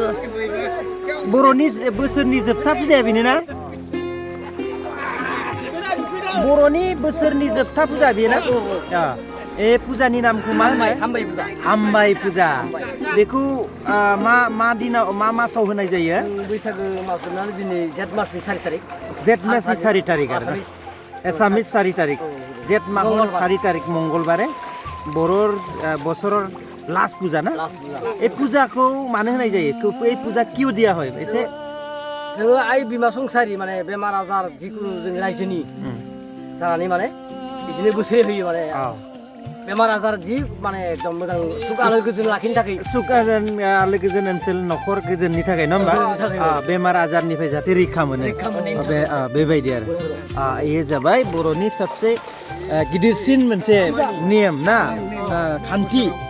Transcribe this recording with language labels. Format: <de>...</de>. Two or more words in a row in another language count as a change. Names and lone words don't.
<brx>बोसोरनि जोबथा फुजाया बेनो ना बर'नि बोसोरनि जोबथा फुजा बेना ए फुजानि नामखौ मा होनो हामबाय फुजा बेखौ मा दिनाव मा मासाव होनाय जायो बैसागो मासआव दिनै जेठ मासनि 4 तारिख जेठ मासनि 4 तारिख आरो एसामिस 4 तारिख जेठ मासनि 4 तारिख मंगलबारे बर'र বছৰৰ लास्ट पूजा ना</brx> <as>এই পূজাखौ</as> <brx>मानो होनाय जायो</brx> <as>এই পূজা কিয় দিয়া হয়</as> <brx>এসে जोङो आइ बिमा संसारि माने बेमार आजार जिकुनु जों रायजोनि जानानै माने बिदिनो बोसोरै होयो माने बेमार आजार जि माने एकदम मोजां सुख आलो गोजोन लाखिनो थाखाय सुख आलो गोजोन ओनसोल न'खर गोजोननि थाखाय नङा होमबा बेमार आजारनिफ्राय जाहाथे रैखा मोनो बेबायदि आरो बेयो जाबाय बर'नि सबसे गिदिरसिन मोनसे नेम ना खान्थि</brx>